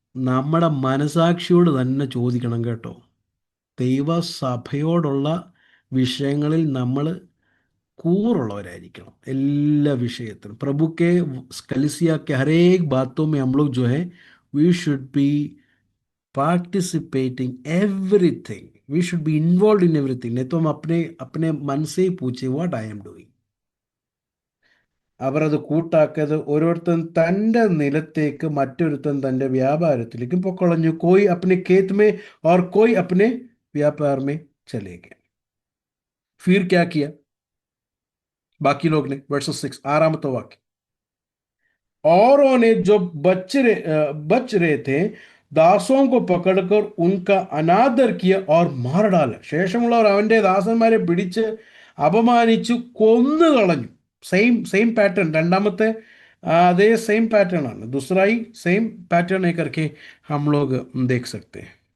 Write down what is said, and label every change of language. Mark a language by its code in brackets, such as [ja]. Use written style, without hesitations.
[ml] നമ്മുടെ മനസാക്ഷിയോട് തന്നെ ചോദിക്കണം കേട്ടോ. ദൈവസഭയോടുള്ള വിഷയങ്ങളിൽ നമ്മൾ കൂറുള്ളവരായിരിക്കണം, എല്ലാ വിഷയത്തിലും. [hi] प्रभु के कलीसिया के हर एक बातों में हम लोग जो है, [en] we should be participating everything, we should be involved in everything. [hi] नहीं तो हम अपने अपने मन से ही पूछे [en] what I am doing. [ml] അവർ അത് കൂട്ടാക്കത്, ഓരോരുത്തൻ തൻ്റെ നിലത്തേക്ക്, മറ്റൊരുത്തൻ തൻ്റെ വ്യാപാരത്തിലേക്കും പൊക്കളഞ്ഞു. [hi] कोई अपने खेत में और कोई अपने व्यापार में चले गए. फिर क्या किया बाकी लोग ने? वर्स 6, 6वां वाक्य, औरों ने जो बच रहे थे ദാസോं को पकड़कर उनका अनादर किया और मार डाला. [ml] ശേഷമുള്ളവർ അവൻ്റെ ദാസന്മാരെ പിടിച്ച് അപമാനിച്ചു, കൊന്നുകളഞ്ഞു. सेम पैटर्न, രണ്ടാമത്തെ അതേ सेम पैटर्न ആണ്. [hi] दूसरा ही सेम पैटर्न है करके हम लोग देख सकते हैं.